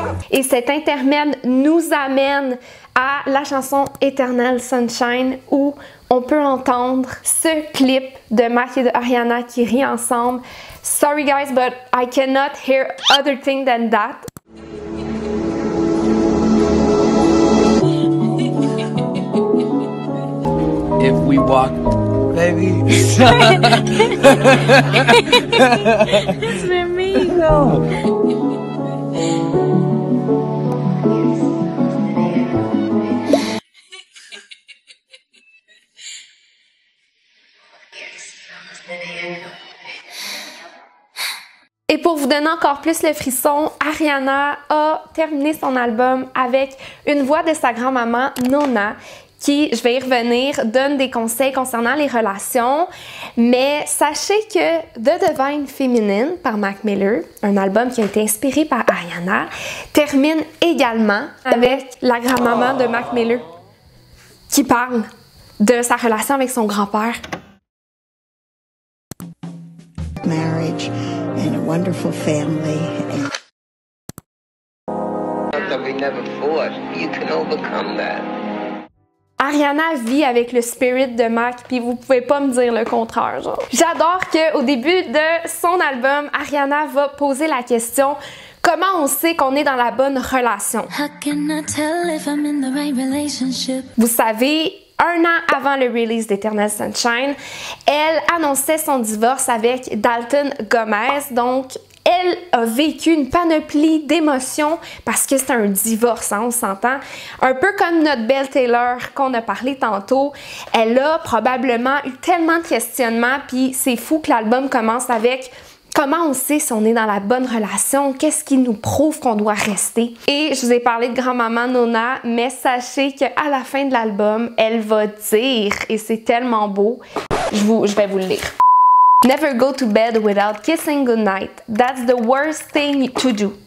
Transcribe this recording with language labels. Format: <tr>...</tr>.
<fr>Et cet intermède nous amène à la chanson Eternal Sunshine où on peut entendre ce clip de Mac et de Ariana qui rient ensemble.</fr> <en>Sorry guys, but I cannot hear other thing than that. If we walk, baby. It's for me, though.</en> <fr>Et pour vous donner encore plus le frisson, Ariana a terminé son album avec une voix de sa grand-maman, Nona, qui, je vais y revenir, donne des conseils concernant les relations. Mais sachez que The Divine Feminine par Mac Miller, un album qui a été inspiré par Ariana, termine également avec la grand-maman de Mac Miller qui parle de sa relation avec son grand-père.</fr> <en>Marriage and a wonderful family. That we never fought. You can overcome that.</en> <fr>Ariana vit avec le spirit de Mac, puis vous pouvez pas me dire le contraire, genre. J'adore qu'au début de son album, Ariana va poser la question comment on sait qu'on est dans la bonne relation.</fr> <en>How can I tell if I'm in the right relationship?</en> <fr>Vous savez, un an avant le release d'Eternal Sunshine, elle annonçait son divorce avec Dalton Gomez, donc elle a vécu une panoplie d'émotions parce que c'est un divorce, hein, on s'entend. Un peu comme notre Belle Taylor qu'on a parlé tantôt, elle a probablement eu tellement de questionnements, puis c'est fou que l'album commence avec comment on sait si on est dans la bonne relation, qu'est-ce qui nous prouve qu'on doit rester. Et je vous ai parlé de grand-maman Nona, mais sachez qu'à la fin de l'album, elle va dire, et c'est tellement beau, je vais vous le lire.</fr> <en>Never go to bed without kissing goodnight. That's the worst thing to do.</en>